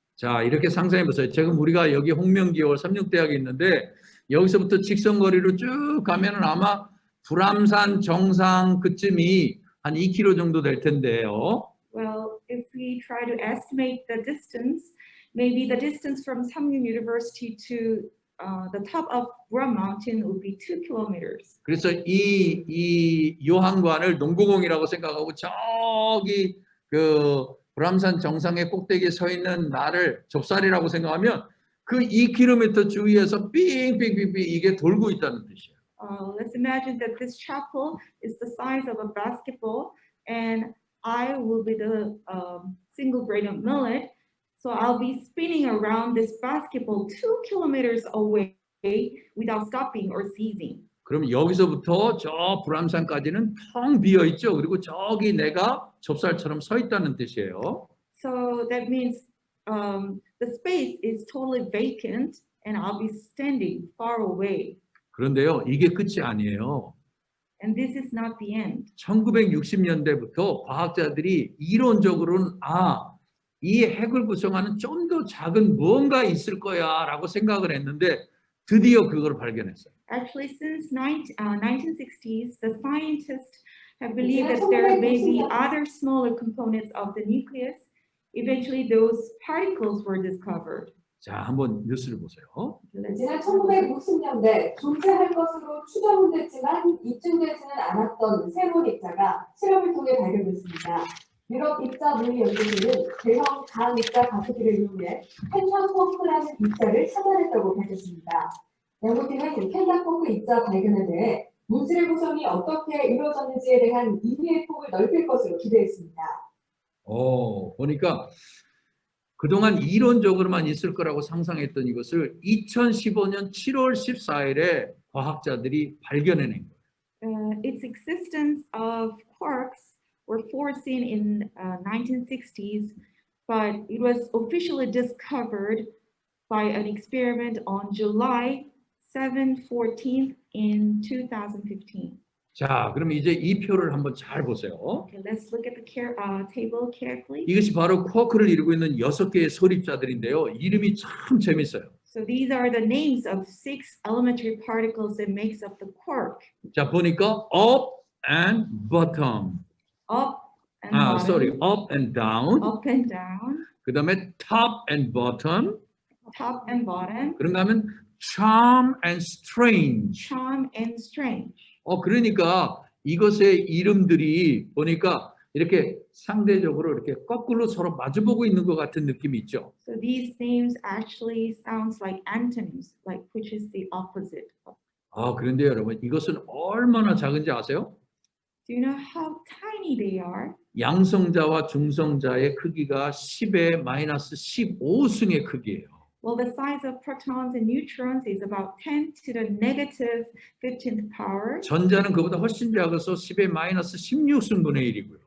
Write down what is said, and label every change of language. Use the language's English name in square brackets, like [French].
[Korean] 자, 이렇게 상상해 보세요. 지금 우리가 여기 홍명기월 삼육대학에 있는데 여기서부터 직선거리로 쭉 가면은 아마 불암산 정상 그쯤이 한 2km 정도 될 텐데요. [English] Well, if we try to estimate the distance, maybe the distance from Samyang University to the top of Buram Mountain would be 2 kilometers. [Korean] 그래서 이 요한관을 농구공이라고 생각하고 저기 그 불암산 정상의 꼭대기에 서 있는 나를 좁쌀이라고 생각하면 그 2km 주위에서 빙빙빙빙 이게 돌고 있다는 뜻이에요. [English] Let's imagine that this chapel is the size of a basketball, and I will be the single grain of millet. So I'll be spinning around this basketball 2 kilometers away without stopping or ceasing. [Korean] 그럼 여기서부터 저 불암산까지는 텅 비어 있죠. 그리고 저기 내가 좁쌀처럼 서 있다는 뜻이에요. [English] So that means the space is totally vacant, and I'll be standing far away. [Korean] 그런데요, 이게 끝이 아니에요. [English] And this is not the end. [Korean] 1960년대부터 과학자들이 이론적으로는 이 핵을 구성하는 좀 더 작은 무언가 있을 거야라고 생각을 했는데 드디어 그걸 발견했어요. [English] Actually, since 1960s, the scientists have believed that there may be other smaller components of the nucleus. Eventually, those particles were discovered. [Korean] 자, 한번 뉴스를 보세요. 지난 1960년대 존재할 것으로 추정됐지만 입증되지는 않았던 새로운 입자가 실험을 통해 발견됐습니다. 유럽 입자 물리 연구소는 대형 강 입자 가스기를 이용해 펜타포크라는 입자를 찾아냈다고 밝혔습니다. 연구팀은 펜타포크 입자 발견에 대해 물질의 구성이 어떻게 이루어졌는지에 대한 이해의 폭을 넓힐 것으로 기대했습니다. 보니까 그동안 이론적으로만 있을 거라고 상상했던 이것을 2015년 7월 14일에 과학자들이 발견해낸 거예요. [English] Its existence of quarks were before seen in 1960s, but it was officially discovered by an experiment on July 14th in 2015. [Korean] 자, 그럼 이제 이 표를 한번 잘 보세요. [English] Okay, let's look at the table carefully. [Korean] 이것이 바로 쿼크를 이루고 있는 6개의 설립자들인데요. 이름이 참 재밌어요. [English] So these are the names of 6 elementary particles that makes up the quark. [Korean] 자, 보니까 [English] up and bottom. Up and bottom. sorry, up and down. Up and down. [Korean] 그 다음에 [English] top and bottom. Top and bottom. [Korean] 그런가 하면 [English] charm and strange. Charm and strange. [Korean] 그러니까 이것의 이름들이 보니까 이렇게 상대적으로 이렇게 거꾸로 서로 마주보고 있는 것 같은 느낌이 있죠. [English] So these names actually sounds like antonyms, like which is the opposite. [Korean] 그런데 여러분 이것은 얼마나 작은지 아세요? [English] Do you know how tiny they are? [Korean] 양성자와 중성자의 크기가 10의 마이너스 15승의 크기예요. [English] Well, the size of protons and neutrons is about 10 to the negative 15th power. [Korean] 전자는 그보다 훨씬 작아서 10의 마이너스 16승분의 1이고요.